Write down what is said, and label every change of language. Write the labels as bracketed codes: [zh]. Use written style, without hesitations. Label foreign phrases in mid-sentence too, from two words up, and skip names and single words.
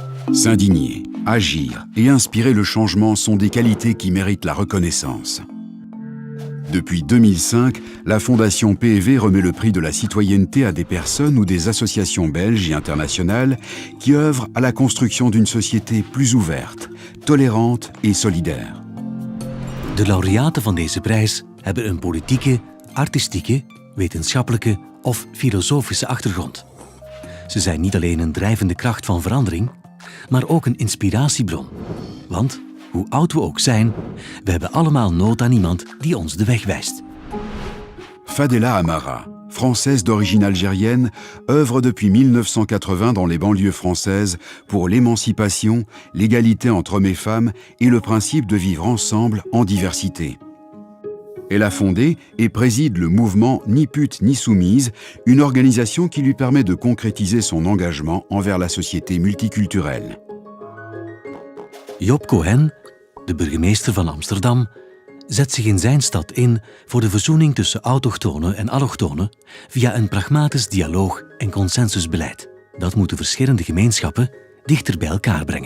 [fr] S'indigner, agir et inspirer le changement sont des qualités qui méritent la reconnaissance. Depuis 2005, la Fondation PEV remet le prix de la citoyenneté à des personnes ou des associations belges et internationales qui œuvrent à la construction d'une société plus ouverte, tolérante et solidaire. [nl] De laureaten van deze prijs hebben een politieke, artistieke, wetenschappelijke of filosofische achtergrond. Ze zijn niet alleen een drijvende kracht van verandering, maar ook een inspiratiebron. Want, hoe oud we ook zijn, we hebben allemaal nood aan iemand die ons de weg wijst. [fr] Fadela Amara, française d'origine algérienne, œuvre depuis 1980 dans les banlieues françaises pour l'émancipation, l'égalité entre hommes et femmes et le principe de vivre ensemble en diversité. Elle a fondé et préside le mouvement Ni pute ni soumise, une organisation qui lui permet de concrétiser son engagement envers la société multiculturelle. [nl] Job Cohen, de burgemeester van Amsterdam, zet zich in zijn stad in voor de verzoening tussen autochtonen en allochtonen via een pragmatisch dialoog- en consensusbeleid. Dat moet de verschillende gemeenschappen dichter bij elkaar brengen.